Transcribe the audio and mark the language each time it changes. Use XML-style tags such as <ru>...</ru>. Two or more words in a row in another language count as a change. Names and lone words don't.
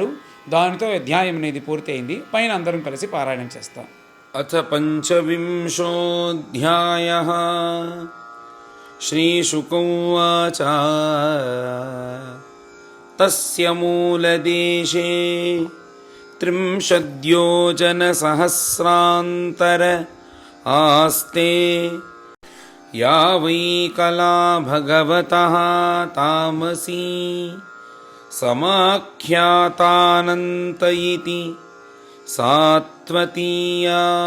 <te>దానితో అధ్యాయం అనేది పూర్తయింది. పైన అందరం కలిసి పారాయణం చేస్తాం.</te> <sa>అథ పంచవింశోऽధ్యాయః శ్రీశుక ఉవాచ తస్య మూలదేశే त्रिंशद्योजनसहस्रान्तर आस्ते या वै कला भगवतः तामसी समाख्यातानन्त इति सात्वतीया</sa>